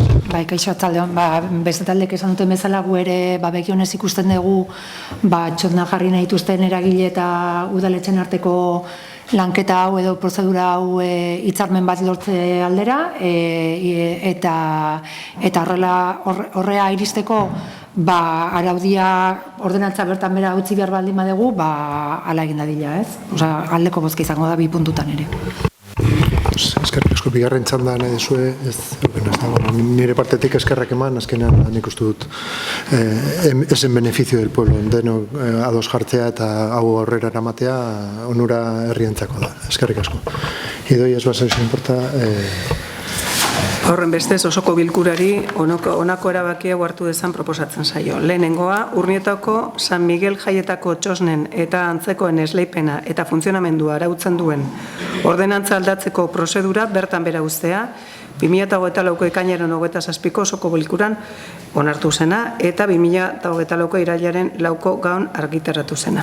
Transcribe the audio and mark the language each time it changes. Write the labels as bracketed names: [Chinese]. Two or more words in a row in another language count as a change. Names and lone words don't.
[Basque] Kaixo, atzaldeon, beste taldek esan duten bezala gu ere begionez ikusten dugu Txotna jarri nahi dituzten eragile eta udaletxen arteko lanketa hau edo prozedura hau hitzarmen bat lortze aldera eta horrea iristeko araudia ordenantza bertan bera utzi behar baldin badugu, hala egin dadila, ez? Osea, aldeko bozka izango da 2 puntutan ere. Eskerrik asko, bigarren txanda nahi duzue, nire partetik eskerrak eman, azkenean nik uste dut ez [Spanish] en beneficio del pueblo, [Basque] denok ados jartzea eta hau aurrera eramatea onura herrientzako da. Eskerrik asko. Idoi ez basa izan importa... Horren bestez, osoko bilkurari honako erabakia hartu dezan proposatzen zaio. Lehenengoa, Urnietako San Miguel jaietako txosnen eta antzekoen esleipena eta funtzionamendua arautzen duen ordenantza aldatzeko prozedura bertan bera uztea, 2024ko ekainaren 27ko osoko bilkuran onartu zena eta 2024ko irailaren 4ko gaun argitaratu zena.